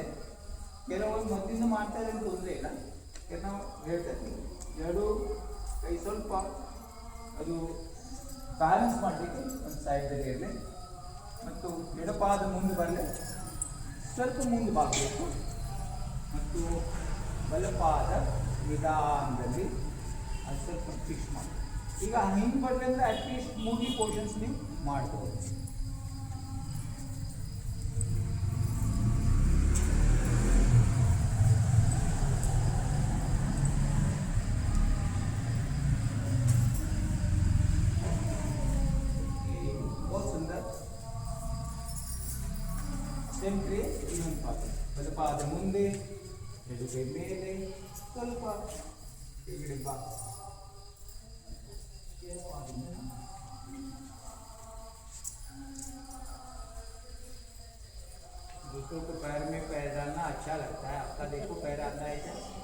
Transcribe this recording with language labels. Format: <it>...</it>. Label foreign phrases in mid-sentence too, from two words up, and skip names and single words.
<kn>ಕೆಲವೊಂದು ಮೊದಲಿಂದ ಮಾಡ್ತಾ ಇದ್ರೆ ತೊಂದರೆ ಇಲ್ಲ. ನಾವು ಹೇಳ್ತಾ ಇದ್ದೀವಿ ಎರಡು ಕೈ ಸ್ವಲ್ಪ ಅದು ಬ್ಯಾಲೆನ್ಸ್ ಮಾಡಲಿಕ್ಕೆ ಒಂದು ಸೈಡಲ್ಲಿ ಇರಲಿ, ಮತ್ತು ಎಡಪಾದ ಮುಂದೆ ಬರಲಿ, ಸ್ವಲ್ಪ ಮುಂದೆ ಬಾಗಬೇಕು, ಮತ್ತು ಬಲಪಾದ ನಿಧಾನದಲ್ಲಿ ಅದು ಸ್ವಲ್ಪ ಫಿಕ್ಸ್ ಮಾಡಿ. ಈಗ ಹಿಂಗೆ ಬರಲಿ ಅಂದರೆ</kn> <en>at least 3 portions</en> <kn>ನೀವು ಮಾಡ್ಬೋದು.</kn> <hi>बहुत सुंदर.</hi> <kn>ಸೇಮ್ ಕ್ರಿಯೆ ಇನ್ನೊಂದು ಪಾದ. ಬಲಪಾದ ಮುಂದೆ, ಎಡಗೈ ಮೇಲೆ, ಸ್ವಲ್ಪ ಕೆಳಗಡೆ ಬಾ.</kn> <hi>दूसरों को पैर में पैर डालना अच्छा लगता है. आपका देखो पैर आता है क्या?</hi>